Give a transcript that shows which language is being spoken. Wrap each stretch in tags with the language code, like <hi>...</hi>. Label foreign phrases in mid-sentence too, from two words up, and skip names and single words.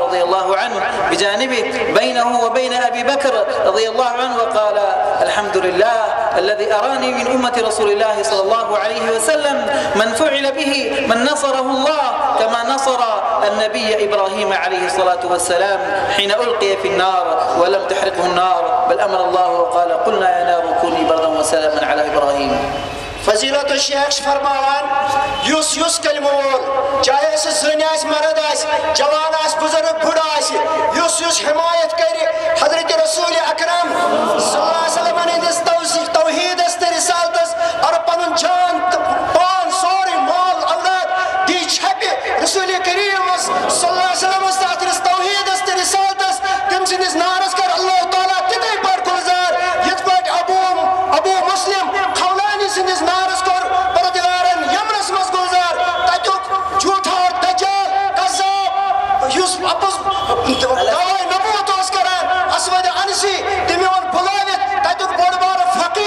<ar>رضي الله عنه بجانبه بينه وبين أبي بكر رضي الله عنه، وقال: الحمد لله الذي أراني من أمة رسول الله صلى الله عليه وسلم من فعل به من نصره الله كما نصر النبي إبراهيم عليه الصلاة والسلام حين ألقي في النار ولم تحرقه النار، بل أمر الله وقال: قلنا يا نار كوني بردا وسلاما على إبراهيم.</ar> <ks>فضیلت الشیخ فرماوان یس کلمہ وول چاہے سہ زن آس مرد آس جوان آس بزرگ بڑھ آس یس حمایت کر حضرت رسول اکرم</ks> <ar>صلی اللہ علیہ وسلم</ar> <ks>ہندس توحیدس تہ رسالتس اور پنن جان پان سوری مال اولاد دی چھپہ رسول کریم</ks> <ar>صلی اللہ علیہ وسلم</ar> <ks>تحت توحیدس تہ رسالتس تم سندس نارس کر</ks> <ar>اللہ تعالیٰ</ar> <ks>تتھے پٲٹھۍ گُلزار یِتھ پٲٹھۍ ابو مسلم خولانی سندس نارس کور پردگارن یمنس مز گلزار تتیک جھوٹا اور دجال قذاب یس اپز دعوی نبوت اس کران اسود انسی تمی اون بلاوت تتیک بوڑ بار</ks>